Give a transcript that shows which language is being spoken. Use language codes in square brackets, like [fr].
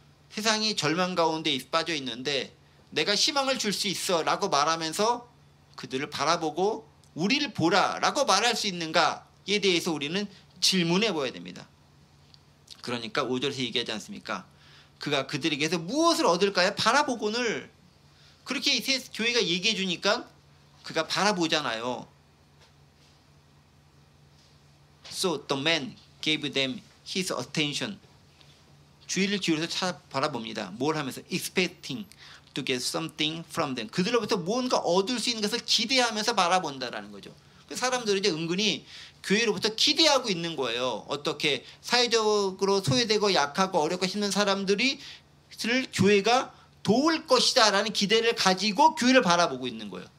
[ko] 세상이 절망 가운데 빠져 있는데 내가 희망을 줄 수 있어 라고 말하면서 그들을 바라보고 우리를 보라 라고 말할 수 있는가에 대해서 우리는 질문해 보아야 됩니다. 그러니까 5절에서 얘기하지 않습니까? 그가 그들에게서 무엇을 얻을까요? 바라보고는. 그렇게 교회가 얘기해 주니까 그가 바라보잖아요. [en] So the man gave them his attention. [ko] 주의를 기울여서 바라봅니다. 뭘 하면서? [en] Expecting to get something from them. [ko] 그들로부터 뭔가 얻을 수 있는 것을 기대하면서 바라본다라는 거죠. 사람들은 이제 은근히 교회로부터 기대하고 있는 거예요. 어떻게 사회적으로 소외되고 약하고 어렵고 힘든 사람들이 교회가 도울 것이다 라는 기대를 가지고 교회를 바라보고 있는 거예요.